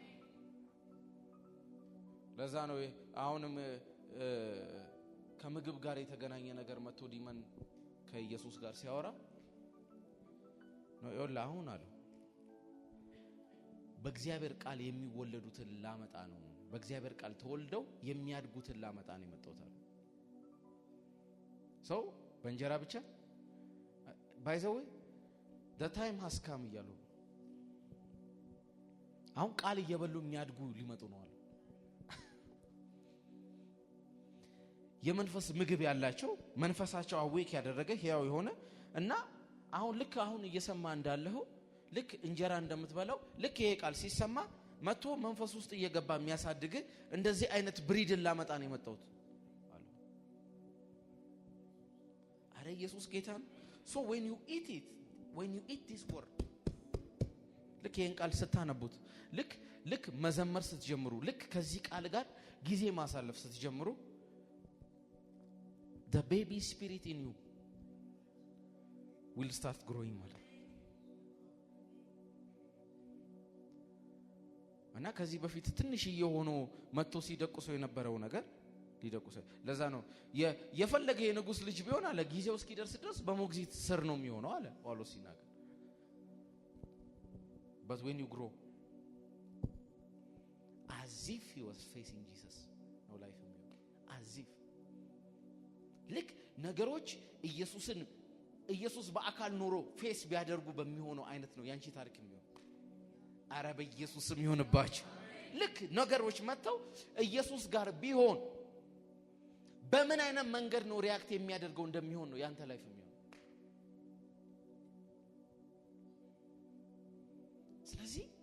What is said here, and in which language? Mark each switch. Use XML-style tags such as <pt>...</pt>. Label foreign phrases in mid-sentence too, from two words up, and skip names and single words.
<am>ለዛ ነው አሁንም ከምግብ ጋር የተገናኘ ነገር መጥቶ ዲመን ከኢየሱስ ጋር ሲያወራ ነው ይወላ አሁን አለ በእግዚአብሔር ቃል የሚወለዱትን ላመጣ ነው። በእግዚአብሔር ቃል ተወልደው የሚያድጉትን ላመጣ ነው የመጣሁት። ሰው በእንጀራ ብቻ ባይዘው</am> <en>the time has come</en> <am>እያሉ አሁን ቃል እየበሉ የሚያድጉ ሊመጡ ነው አለ። የመንፈስ ምግብ ያላቸው መንፈሳቸው አዌክ ያደረገ ሕያው የሆነ እና አሁን ልክ አሁን እየሰማ እንዳለው ልክ እንጀራ እንደምትበላው ልክ ይሄ ቃል ሲሰማ መጥቶ መንፈስ ውስጥ እየገባ የሚያሳድግ እንደዚህ አይነት ብሪድን ላመጣ ነው የመጣሁት አለ። አረ ኢየሱስ ጌታ ነው።</am> <en>so when you eat this word</en> <am>ልክ ይሄን ቃል ስታነቡት ልክ መዘመር ስትጀምሩ ልክ ከዚህ ቃል ጋር ጊዜ ማሳለፍ ስትጀምሩ</am> <en>the baby spirit in you will start growing</en> <am>ማለት እና ከዚህ በፊት ትንሽ እየሆኑ መጥቶ ሲደቁሰው የነበረው ነገር ሊደቁሰው። ለዛ ነው የፈለገ የንጉስ ልጅ ቢሆን አለ ጊዜው እስኪደርስ ድረስ በሞግዚት ስር ነው የሚሆነው አለ ጳውሎስ ሲናገር።</am> <en>but when you grow as if he was facing Jesus no life in you as if</en> <am>ልክ ነገሮች ኢየሱስ በአካል ኖሮ ፌስ ቢያደርጉ በሚሆነው አይነት ነው ያንቺ ታሪክ የሚሆነው። አረ በኢየሱስ ስም ይሁንባችሁ። ልክ ነገሮች መጥተው ኢየሱስ ጋር ቢሆን በምን አይነት መንገድ ነው ሪአክት የሚያደርገው እንደሚሆን ነው ያንተ ላይፍ የሚሆነው። ስለዚህ</am>